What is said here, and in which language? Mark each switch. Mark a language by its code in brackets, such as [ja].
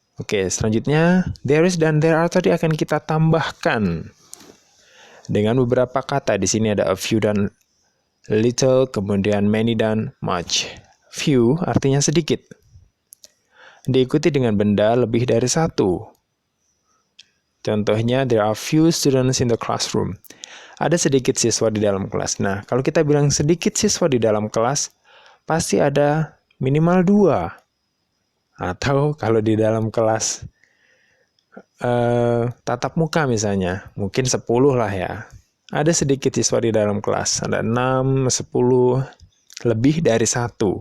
[id] Oke, selanjutnya there is dan there are tadi akan kita tambahkan dengan beberapa kata. Di sini ada a few dan little, kemudian many dan much. Few artinya sedikit, diikuti dengan benda lebih dari 1. [en] Contohnya, there are few students in the classroom. [id] Ada sedikit siswa di dalam kelas. Nah, kalau kita bilang sedikit siswa di dalam kelas, pasti ada minimal 2. Atau kalau di dalam kelas tatap muka misalnya, mungkin 10 lah ya. Ada sedikit siswa di dalam kelas, ada 6, 10, lebih dari 1.